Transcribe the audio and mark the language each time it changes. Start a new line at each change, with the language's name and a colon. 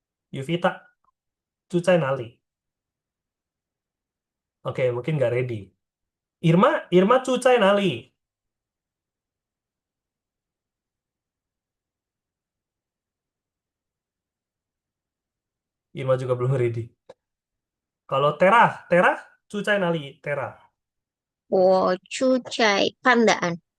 Chinese: Yuvita 住在哪里?
Indonesian: Oke, mungkin nggak ready.
Chinese: Irma, Irma 住在哪里?
Indonesian: Irma juga belum ready. Kalau Tera, Tera
Chinese: 住在哪里?
Indonesian: Tera.
Chinese: 我住在 Pandaan.